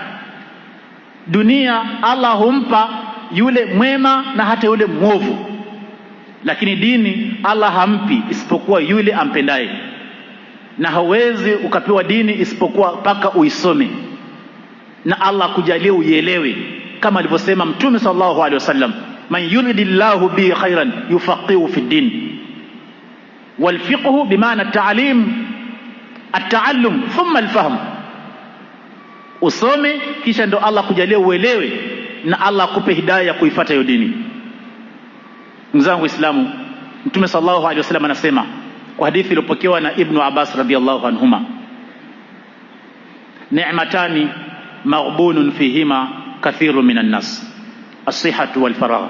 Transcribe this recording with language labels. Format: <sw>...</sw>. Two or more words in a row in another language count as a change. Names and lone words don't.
<sw>Dunia Allah humpa yule mwema na hata yule mwovu, lakini dini Allah hampi isipokuwa yule ampendaye. Na hauwezi ukapewa dini isipokuwa mpaka uisome na Allah kujalia uielewe, kama alivyosema Mtume</sw> <ar>صلى الله عليه وسلم, من يرد الله به خيرا يفقه في الدين. والفقه بمعنى التعليم, التعلم ثم الفهم.</ar> <sw>Usome kisha ndo Allah kujalia uelewe na Allah akupe hidayah ya kuifuata hiyo dini. Mzangu Islamu, Mtume</sw> <ar>صلى الله عليه وسلم</ar> <sw>anasema kwa hadithi iliyopokewa na Ibn Abbas</sw> <ar>رضي الله عنهما, نعمتان مغبون فيهما كثير من الناس الصحة والفراغ.</ar>